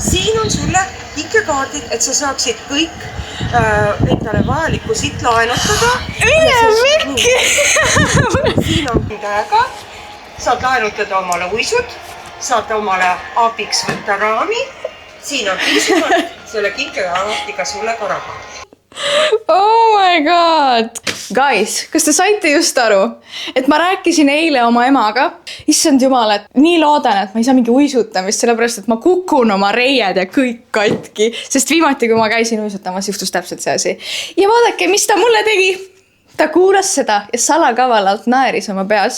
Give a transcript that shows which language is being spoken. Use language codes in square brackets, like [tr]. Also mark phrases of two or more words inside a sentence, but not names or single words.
[et] Siin on sulle ikkekaardid, et sa saaksid kõik endale vajalikku siit laenutada. Mikki! Siin on käega. Saad laenutada omale uisud. Saad omale abiks võtta raami. Siin on piisavalt selle kinkekaardiga sulle ka raha. [en] Oh my god! Guys, [et] kas te saite just aru, et ma rääkisin eile oma emaga? Issand jumal, et nii loodan, et ma ei saa mingi uisutamist, sellepärast, et ma kukun oma reied ja kõik katki. Sest viimati, kui ma käisin uisutamas, juhtus täpselt see asi. Ja vaadake, mis ta mulle tegi. Ta kuulas seda ja salakavalalt naeris oma peas.